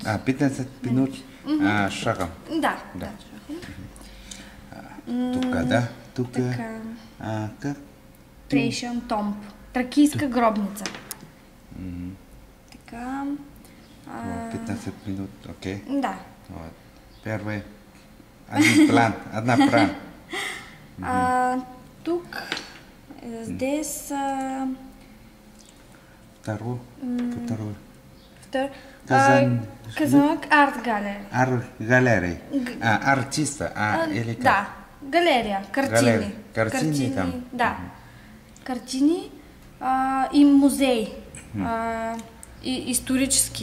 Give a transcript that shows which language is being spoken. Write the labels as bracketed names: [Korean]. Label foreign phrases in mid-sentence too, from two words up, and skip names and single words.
[Bulgarian] 15 минути шагом. Да. Тук, да. Тук. Така. Как? [English] Thracian Tomb. [Bulgarian] Тракийска гробница. Така. 15 минути, окей. Да. [Russian] Вот. Первый. Одна план. Тук, здесь... Второй. [Bulgarian] Казанлък Арт Галерия. Галерия. Артиста. Или как? Да. Галерия. Картини. Картини там. Да. Картини и музей. И исторически.